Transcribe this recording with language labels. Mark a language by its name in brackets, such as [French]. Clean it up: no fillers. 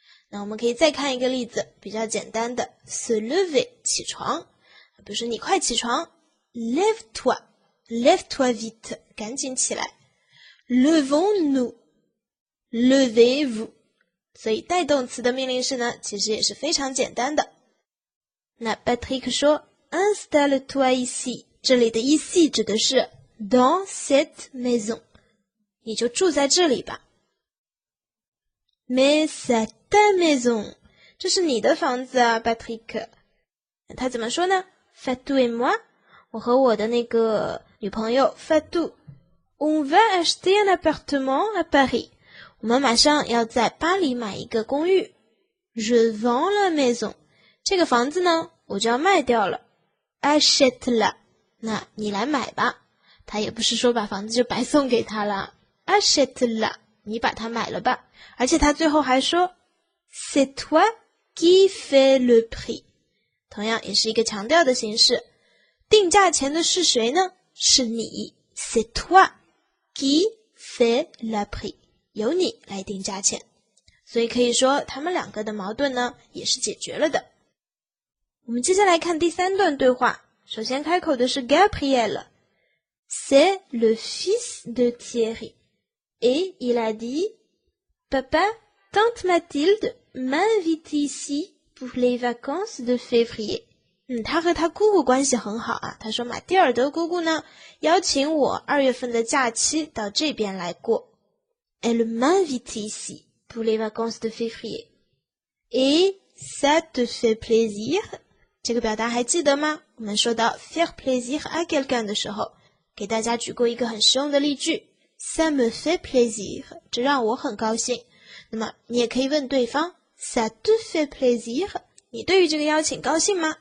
[Chinese] 那我们可以再看一个例子，比较简单的 se lever 起床，比如说你快起床 [French] lève-toi lève-toi vite [Chinese] 赶紧起来 [French] levons-nous levez-vous。 [Chinese] 所以带动词的命令式呢其实也是非常简单的。那 Patrick 说 [French] Installe-toi ici， [Chinese] 这里的 ici 指的是 [French] dans cette maison， [Chinese] 你就住在这里吧。 [French] Mais c'est ta maison， [Chinese] 这是你的房子啊 Patrick。那他怎么说呢？ [French] Fatou et moi， [Chinese] 我和我的那个女朋友 Fatou [French] On va acheter un appartement à Paris， [Chinese] 我们马上要在巴黎买一个公寓。 [French] Je vends la maison， [Chinese] 这个房子呢我就要卖掉了。 [French] Achète-la， [Chinese] 那你来买吧。他也不是说把房子就白送给他了。 [French] Achète-la， [Chinese] 你把它买了吧。而且他最后还说 [French] C'est toi qui fais le prix， [Chinese] 同样也是一个强调的形式。定价钱的是谁呢？是你 [French] C'est toi qui fait le prix， [Chinese] 由你来定价钱。所以可以说他们两个的矛盾呢也是解决了的。我们接下来看第三段对话，首先开口的是 [French] Gabriel， C'est le fils de Thierry et il a dit Papa, tante Mathilde m'invite ici pour les vacances de février。 [Chinese] 他和他姑姑关系很好啊。他说马蒂尔德姑姑呢邀请我2月份的假期到这边来过。 [French] Elle m'invite ici pour les vacances de février. Et ça te fait plaisir？ [Chinese] 这个表达还记得吗？我们说到 faire plaisir à quelqu'un 的时候，给大家举过一个很实用的例句 [French] Ça me fait plaisir， [Chinese] 这让我很高兴。那么你也可以问对方 [French] Ça te fait plaisir？ [Chinese] 你对于这个邀请高兴吗？